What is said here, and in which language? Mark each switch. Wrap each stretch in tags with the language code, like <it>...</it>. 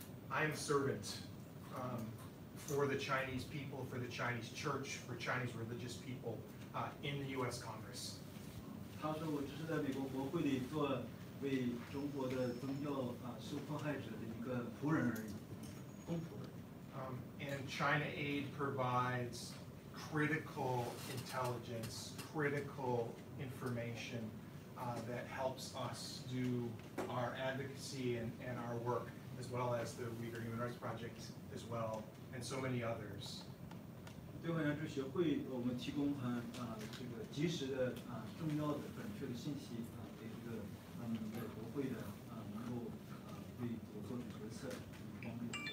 <en>I'm a servant for the Chinese people, for the Chinese church, for Chinese religious people in the U.S. Congress.</en> <zh>他说：“我只是在美国国会里做为中国的宗教受迫害者的一个仆人而已，公仆。”</zh> <en>And China Aid provides critical intelligence, critical information that helps us do our advocacy and our work, as well as the Uyghur Human Rights Project as well, and so many others.</en> <zh>对华援助协会，我们提供这个及时的重要的准确的信息给这个在国会的能够对我做出决策帮助。</zh>